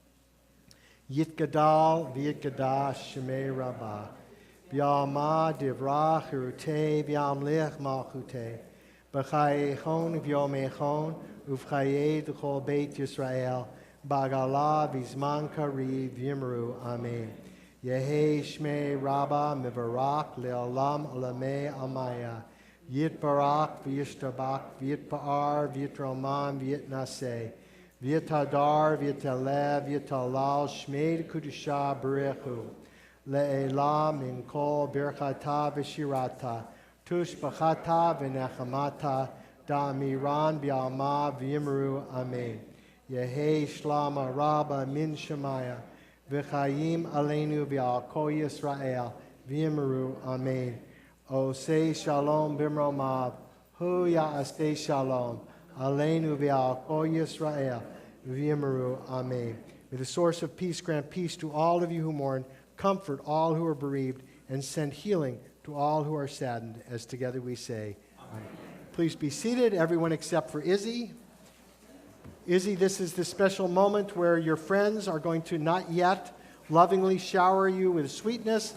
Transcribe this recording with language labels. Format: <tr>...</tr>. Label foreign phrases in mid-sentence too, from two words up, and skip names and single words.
<arc>יתגדל ויתקדש שמיה רבא, בעלמא די ברא כרעותיה וימליך מלכותיה, בחייכון וביומיכון ובחיי דכל בית ישראל, בעגלא ובזמן קריב ואמרו, אמן. יהא שמיה רבא מברך לעלם עלמי עלמיא יתברך וישתבח ויתפאר ויתרומם ויתנשא ויתהדר ויתעלה ויתהלל שמיה דקודשא בריך הוא לעלא מן כל ברכתא ושירתא תשבחתא ונחמתא דאמירן בעלמא ואמרו, אמן. יהא שלמא רבא מן שמיא</arc> <he>וחיים עלינו ועל כל ישראל</he> <arc>ואמרו, אמן.</arc> <he>עושה שלום במרומיו, הוא יעשה שלום, עלינו ועל כל ישראל ואמרו, amen.</he> <en>May the source of peace grant peace to all of you who mourn, comfort all who are bereaved, and send healing to all who are saddened, as together we say, amen. Please be seated, everyone except for Izzy. Izzy, this is the special moment where your friends are going to not yet lovingly shower you with sweetness.</en>